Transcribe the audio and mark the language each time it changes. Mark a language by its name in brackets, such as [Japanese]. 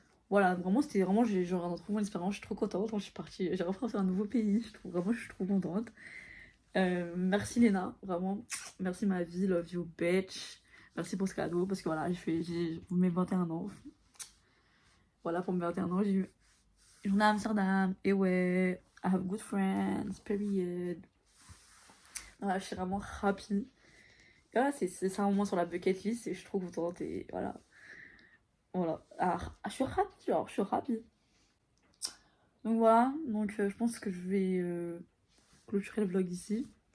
[French] Voilà, vraiment, c'était vraiment, j'ai genre un trop bonne expérience. Je suis trop contente. Quand je suis partie, j'ai refait un nouveau pays. Je suis trop contente. Merci Léna, vraiment. Merci ma vie, [English] love you bitch. [French] Merci pour ce cadeau parce que voilà, j'ai mes 21 ans. Voilà, pour mes 21 ans, j'ai eu une journée à Amsterdam. Et ouais, [English] I have good friends, period. [French] Voilà, je suis vraiment happy. Et voilà, c'est un moment sur la bucket list et je suis trop contente. Et voilà. Voilà. Je suis happy, genre, je suis happy. Donc voilà, donc je pense que je vais clôturer le vlog ici.